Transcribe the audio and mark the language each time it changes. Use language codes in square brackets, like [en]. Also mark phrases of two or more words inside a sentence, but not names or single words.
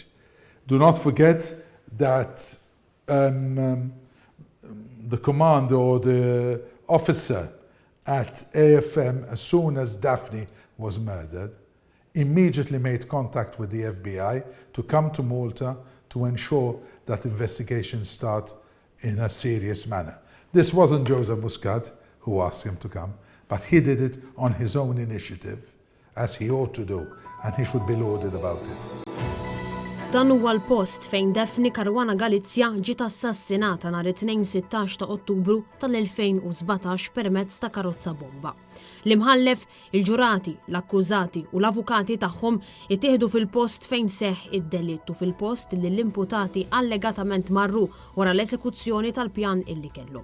[en] Do not forget that the commander or the officer at AFM, as soon as Daphne was murdered, immediately made contact with the FBI to come to Malta to ensure that investigations start in a serious manner. This wasn't Joseph Muscat who asked him to come, but he did it on his own initiative, as he ought to do, and he should be lauded about it. [mt] Dan huwa l-post fejn Daphne Caruana Galizia ġiet assassinata nhar it-2 ta' Ottubru tal-2017 permezz ta' karozza bomba. L-imħallef, il-ġurati, l-akkużati u l-avukati tagħhom ittieħdu fil-post fejn seħħ id-delittu fil-post li l-imputati allegatament marru wara l-esekuzzjoni tal-pjan illi kellhom.